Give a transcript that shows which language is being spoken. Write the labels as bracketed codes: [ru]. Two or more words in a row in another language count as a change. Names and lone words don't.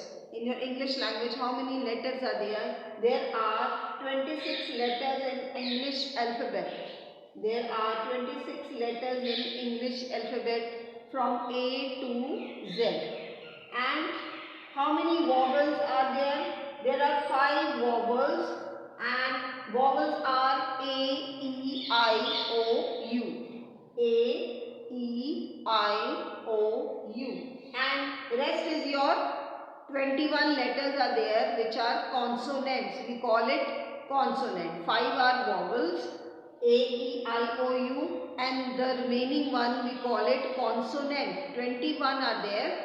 [en] In your English language, how many letters are there? There are 26 letters in English alphabet. There are 26 letters in English alphabet from A to Z. And how many vowels are there? There are 5 vowels, and vowels are A, E, I, O, U. A, E, I, O, U. And rest is your 21 letters are there which are consonants. We call it consonant. 5 are vowels, A, E, I, O, U, and the remaining one we call it consonant. 21 are there.